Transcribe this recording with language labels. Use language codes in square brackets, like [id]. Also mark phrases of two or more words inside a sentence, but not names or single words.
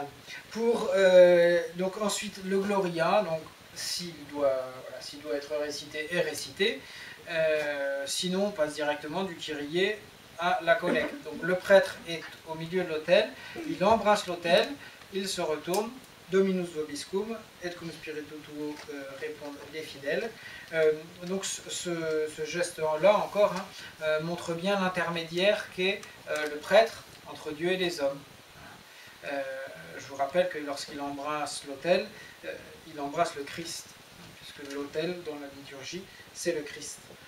[fr] Donc ensuite le Gloria, donc s'il doit être récité est récité. Sinon on passe directement du Kyrie à la collecte. Donc le prêtre est au milieu de l'autel, il embrasse l'autel, il se retourne, [la] Dominus vobiscum, et cum spiritu tuo, [fr] répondent les fidèles. Donc ce geste-là encore montre bien l'intermédiaire qu'est le prêtre entre Dieu et les hommes. Je vous rappelle que lorsqu'il embrasse l'autel, il embrasse le Christ, puisque l'autel dans la liturgie, c'est le Christ.